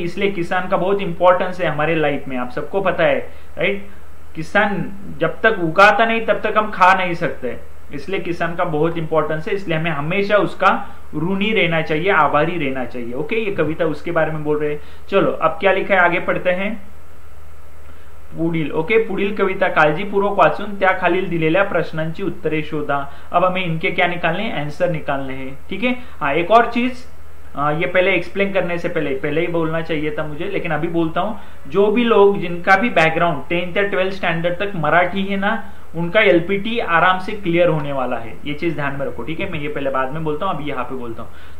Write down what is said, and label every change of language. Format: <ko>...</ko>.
<hi>इसलिए किसान का बहुत इंपॉर्टेंस है हमारे लाइफ में, आप सबको पता है, राइट। किसान जब तक उगाता नहीं तब तक हम खा नहीं सकते, इसलिए किसान का बहुत इंपॉर्टेंस है, इसलिए हमें हमेशा उसका ऋणी रहना चाहिए, आभारी रहना चाहिए, ओके। ये कविता उसके बारे में बोल रहे हैं। चलो अब क्या लिखा है आगे पढ़ते हैं।</hi> <mr>पुढील, ओके, पुढील कविता काळजीपूर्वक वाचून त्या खालील दिलेल्या प्रश्नांची उत्तरे शोधा।</mr> <hi>अब हमें इनके क्या निकालने हैं, आंसर निकालने हैं, ठीक है। हाँ, एक और चीज, ये पहले एक्सप्लेन करने से पहले ही बोलना चाहिए था मुझे, लेकिन अभी बोलता हूं। जो भी लोग जिनका भी बैकग्राउंड 10th या 12th स्टैंडर्ड तक मराठी है ना, उनका एलपीटी आराम से क्लियर होने वाला है, ये चीज ध्यान में रखो, ठीक है। मैं ये पहले बाद में बोलता हूं, अभी यहाँ पे बोलता हूं।</hi>